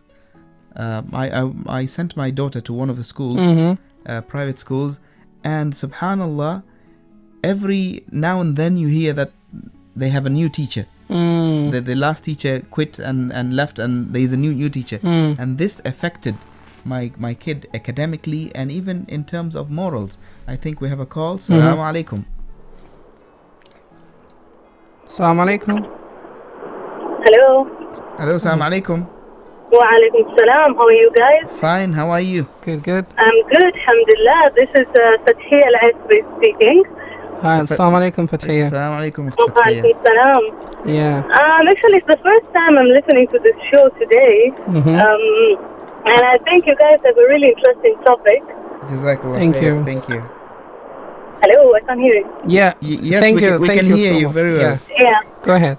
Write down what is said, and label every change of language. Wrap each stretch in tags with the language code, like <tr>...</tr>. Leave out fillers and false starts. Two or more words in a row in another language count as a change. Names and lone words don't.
<en>I sent my daughter to one of the schools, private schools, and subhanallah, every now and then you hear that they have a new teacher. The last teacher quit and left, and there is a new teacher. And this affected my kid academically and even in terms of morals. I think we have a call.</en> <ar>السلام عليكم. السلام عليكم.</ar> <en>Hello. Hello,</en> <ar>السلام عليكم. وعليكم السلام.</ar> <en>How are you guys? Fine, how are you? Good, good. I'm good, alhamdulillah. This is Fathia Al-Asri speaking. Hi,</en> <ar>السلام عليكم, Fathiya. السلام عليكم. وعليكم السلام.</ar> <en>Yeah. Actually, it's the first time I'm listening to this show today. And I think you guys have a really interesting topic.</en> <ar>Jazakallah</ar> <en>Thank</en> <ar>khair.</ar> <en>you. Thank you. Hello, I can't hear you. Yeah. Yes, Thank we you. can, we Thank can you hear so you much. very well. Yeah. Yeah. Go ahead.</en>